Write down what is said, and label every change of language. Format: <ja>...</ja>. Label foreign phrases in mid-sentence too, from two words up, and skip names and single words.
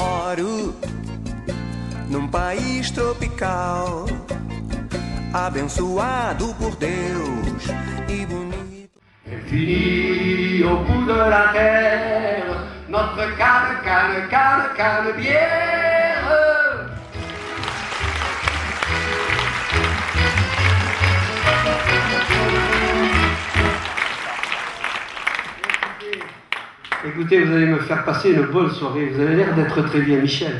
<pt>moro num país tropical, abençoado por Deus e bonito.</pt> <fr>Infini au bout de la terre, notre canne bière. Écoutez, vous allez me faire passer une bonne soirée, vous avez l'air d'être très bien, Michel.</fr>